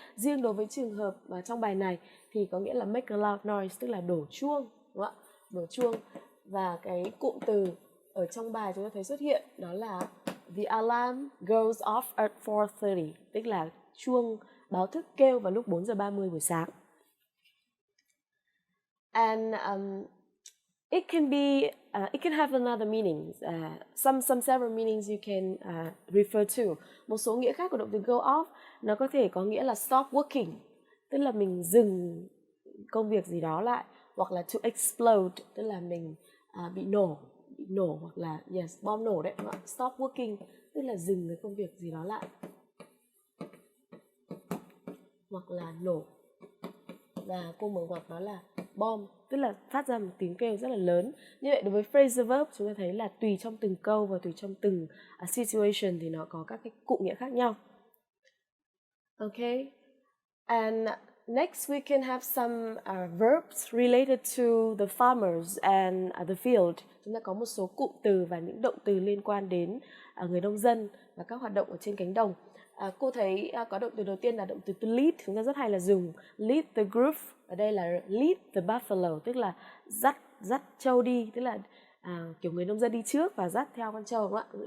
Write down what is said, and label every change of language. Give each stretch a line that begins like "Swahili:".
Vietnamese: Riêng đối với trường hợp trong bài này thì có nghĩa là
English: make a loud noise,
Vietnamese: tức là đổ chuông, đúng không ạ? Đổ chuông. Và cái cụm từ ở trong bài chúng ta thấy xuất hiện đó là
English: the alarm goes off at 4:30,
Vietnamese: tức là chuông báo thức kêu vào lúc 4:30 buổi sáng.
English: And it can have another meanings. Some several meanings you can refer to.
Vietnamese: Một số nghĩa khác của động từ go off, nó có thể có nghĩa là stop working, tức là mình dừng công việc gì đó lại, hoặc là to explode, tức là mình bị nổ hoặc là bom nổ đấy, stop working tức là dừng cái công việc gì đó lại, hoặc là nổ. Và cô mở ngoặc đó là bom, tức là phát ra một tiếng kêu rất là lớn. Như vậy đối với phrasal verb chúng ta thấy là tùy trong từng câu và tùy trong từng situation thì nó có các cái cụm nghĩa khác nhau.
English: Okay, and next we can have some verbs related to the farmers and the field.
Vietnamese: Chúng ta có một số cụm từ và những động từ liên quan đến người nông dân và các hoạt động ở trên cánh đồng. Cô thấy có động từ đầu tiên là động từ to lead, chúng ta rất hay là dùng lead the group. Ở đây là
English: lead the buffalo,
Vietnamese: tức là dắt trâu đi, tức là kiểu người nông dân đi trước và dắt theo con trâu, đúng không ạ?